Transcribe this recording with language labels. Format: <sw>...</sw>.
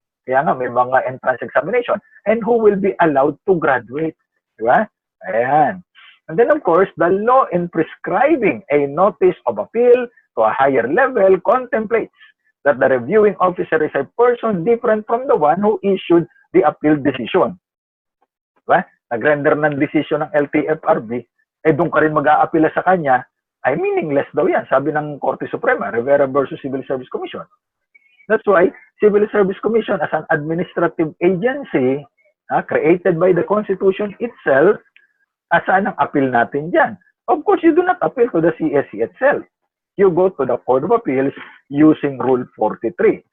<tl>Kaya nga, may mga</tl> <en>entrance examination. And who will be allowed to graduate.</en> <tl>Diba? Ayan.</tl> <en>And then, of course, the law in prescribing a notice of appeal to a higher level contemplates that the reviewing officer is a person different from the one who issued the appeal decision.</en> <tl>Diba? Nag-render ng decision ng LTFRB, doon ka rin mag-aapila sa kanya, ay meaningless daw yan. Sabi ng Korte Suprema, Rivera versus Civil Service Commission.</tl> <en>That's why, Civil Service Commission as an administrative agency created by the Constitution itself,</en> <tl>asan ang appeal natin dyan?</tl> <en>Of course, you do not appeal to the CSC itself. You go to the Court of Appeals using Rule 43.</en>